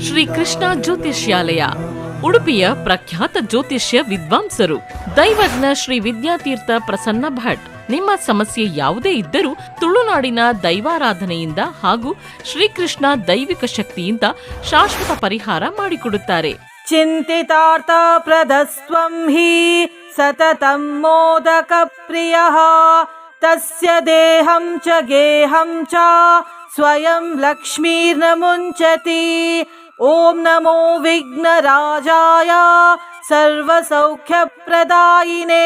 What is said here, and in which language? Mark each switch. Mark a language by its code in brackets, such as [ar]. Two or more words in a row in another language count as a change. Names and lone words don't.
[kn] ಶ್ರೀ ಕೃಷ್ಣ ಜ್ಯೋತಿಷ್ಯಾಲಯ ಉಡುಪಿಯ ಪ್ರಖ್ಯಾತ ಜ್ಯೋತಿಷ್ಯ ವಿದ್ವಾಂಸರು ದೈವಜ್ಞ ಶ್ರೀ ವಿದ್ಯಾತೀರ್ಥ ಪ್ರಸನ್ನ ಭಟ್. ನಿಮ್ಮ ಸಮಸ್ಯೆ ಯಾವುದೇ ಇದ್ದರೂ ತುಳುನಾಡಿನ ದೈವಾರಾಧನೆಯಿಂದ ಹಾಗೂ ಶ್ರೀಕೃಷ್ಣ ದೈವಿಕ ಶಕ್ತಿಯಿಂದ ಶಾಶ್ವತ ಪರಿಹಾರ ಮಾಡಿಕೊಡುತ್ತಾರೆ. [sa] ಚಿಂತಿತಾರ್ಥ ಪ್ರದಸ್ತ್ವಂ ಹಿ ಸತತಂ ಮೋದಕ ಪ್ರಿಯಃ ತಸ್ಯ ದೇಹಂ ಚ ಗೇಹಂ ಚ ಸ್ವಯಂ ಲಕ್ಷ್ಮೀರ್ನ ಮುಂಚತಿ. ಓಂ ನಮೋ ವಿಘ್ನರಾಜಾಯ ಸರ್ವಸೌಖ್ಯಪ್ರದಾಯಿನೇ.